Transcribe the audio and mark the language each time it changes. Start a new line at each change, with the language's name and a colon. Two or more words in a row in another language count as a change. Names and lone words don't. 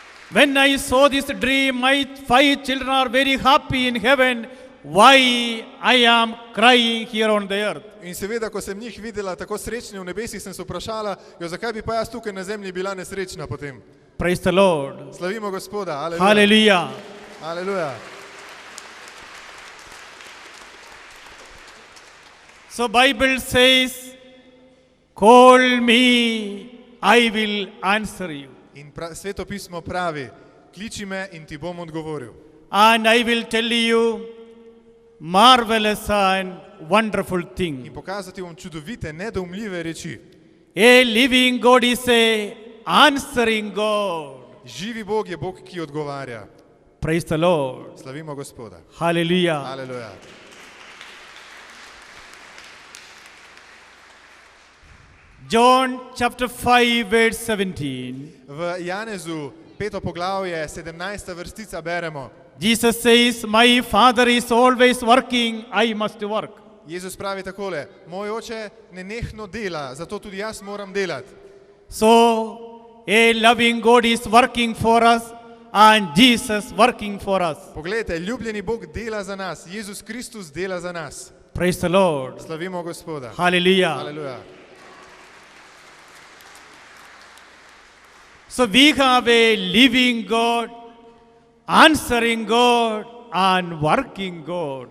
English: When I saw this dream, my 5 children are very happy in heaven. Why I am crying here on the earth?
Slovenian: In seveda, ko sem njih videla tako srečne v nebesih, sem se vprašala, jo, zakaj bi pa jaz tukaj na zemlji bila nesrečna potem.
English: Praise the Lord.
Slovenian: Slavimo Gospoda. Aleluja.
English: Hallelujah.
Slovenian: Aleluja.
English: So Bible says, call me, I will answer you.
Slovenian: In Sveto pismo pravi, kliči me in ti bom odgovoril.
English: And I will tell you marvelous and wonderful
Slovenian: In
English: thing.
Slovenian: pokazati bom čudovite, nedoumljive reči.
English: A living God is a answering God.
Slovenian: Živi Bog je Bog, ki odgovarja.
English: Praise the Lord.
Slovenian: Slavimo Gospoda.
English: Hallelujah.
Slovenian: Aleluja.
English: John chapter 5 verse 17.
Slovenian: V Janezu 5. poglavje 17. vrstica beremo.
English: Jesus says, my Father is always working, I must work.
Slovenian: Jezus pravi takole, moj oče nenehno dela, zato tudi jaz moram delati.
English: So, a loving God is working for us and Jesus working for us.
Slovenian: Poglejte, ljubljeni Bog dela za nas, Jezus Kristus dela za nas.
English: Praise the Lord.
Slovenian: Slavimo Gospoda.
English: Hallelujah.
Slovenian: Aleluja.
English: So we have a living God, answering God and working God.